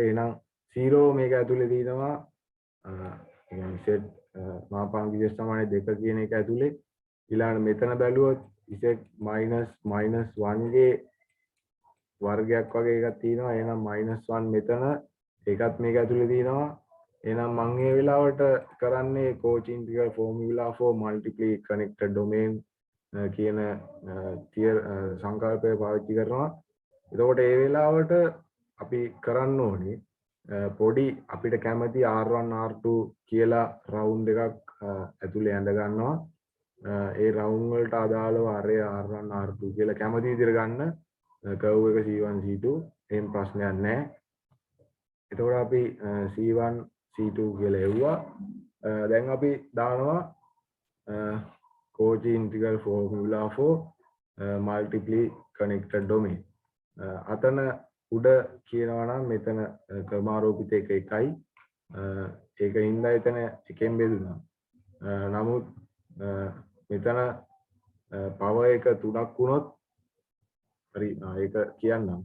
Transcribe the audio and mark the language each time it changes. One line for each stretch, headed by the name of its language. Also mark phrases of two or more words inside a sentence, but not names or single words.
Sinhala: එහෙනම් 0 මේක ඇතුලේ තියෙනවා. z මාපාංක z සමානයි 2 කියන එක ඇතුලේ. ඊළඟට මෙතන බැලුවොත් z -1 ගේ වර්ගයක් වගේ එකක් තියෙනවා. එහෙනම් -1 මෙතන ඒකත් මේක ඇතුලේ තියෙනවා. එහෙනම් මම මේ වෙලාවට කරන්නේ
English: Cauchy integral formula for multiply connected domain
Sinhala: කියන සංකල්පය පාවිච්චි කරනවා. එතකොට ඒ වෙලාවට අපි කරන්න ඕනේ පොඩි අපිට කැමති R1 R2 කියලා රවුන්ඩ් එකක් ඇතුලේ ඇඳ ගන්නවා. ඒ රවුන්ඩ් වලට අදාළව array R1 R2 කියලා කැමති විදිහට ගන්න කර්ව් එක C1 C2 එහෙම ප්‍රශ්නයක් නැහැ. එතකොට අපි C1 C2 කියලා එව්වා. දැන් අපි දානවා
English: Cauchy integral formula for multiply connected domain.
Sinhala: අතන උඩ කියනවා නම් මෙතන ක්‍රමාරෝපිත එක එකයි. ඒකින්ද එතන එකෙන් බෙදුණා. නමුත් මෙතන පවර් එක 3ක් වුණොත් හරි ඒක කියන්නම්.